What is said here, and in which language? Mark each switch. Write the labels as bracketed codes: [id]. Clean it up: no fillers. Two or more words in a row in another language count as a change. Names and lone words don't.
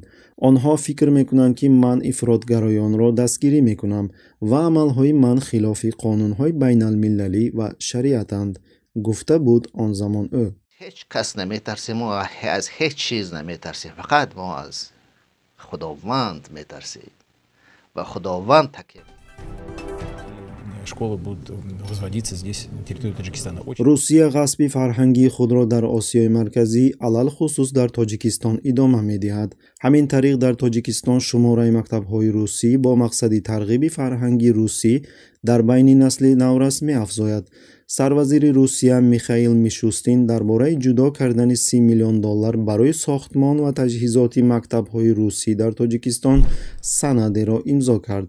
[tg] онҳо фикр мекунанд ки ман ифротгароёнро дастгирӣ мекунам ва амалҳои ман хилофи қонунҳои байналмилалӣ ва шариатанд, гуфта буд он замон ӯ. ҳеҷ кас наметарсем, мо аз ҳеҷ чиз наметарсем, фақат мо аз худованд метарсем ва худованд такем. [ru] Школы будут возводиться здесь, на территории Таджикистана. [tg] русия ғасби фарҳанги худро дар осиёи марказӣ алал хусус дар тоҷикистон идома медиҳад. ҳамин тариқ дар тоҷикистон шумораи мактабҳои русӣ бо мақсади тарғиби фарҳанги русӣ дар байни насли наврас меафзояд. сарвазири русия Михаил Мишустин дар бораи ҷудо кардани 30 миллион доллар барои сохтмон ва таҷҳизоти мактабҳои русӣ дар тоҷикистон санадеро имзо кард.